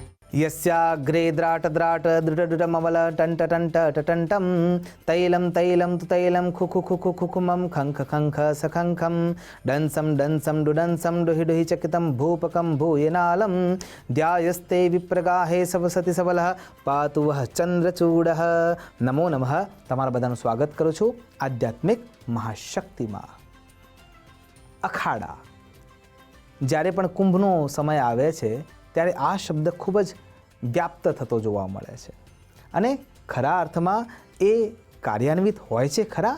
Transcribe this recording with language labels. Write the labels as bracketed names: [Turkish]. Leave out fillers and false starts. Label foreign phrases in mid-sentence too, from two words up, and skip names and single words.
[Sanskrit] यस्याग्रे द्राट दृढमवल टंट टंट टटंटम तैलम तैलम तु तैलम खुखु खुखु खुखुमम खंख खंख सखंखम डंसम डंसम डुडंसम डुहि डुहि चकितम भूपकम भूयनालम ध्यायस्ते विप्रगाहे सवसति सबलः पातु वह चंद्रचूडः। नमो नमः। [Gujarati] તમારા બધાનું સ્વાગત કરું છું આધ્યાત્મિક મહાશક્તિમાં। અખાડા, જ્યારે પણ કુંભનો સમય આવે છે ત્યારે આ શબ્દ ખૂબ જ વ્યાપ્ત થતો જોવા મળે છે અને ખરા અર્થમાં એ કાર્યાન્વિત હોય છે ખરા?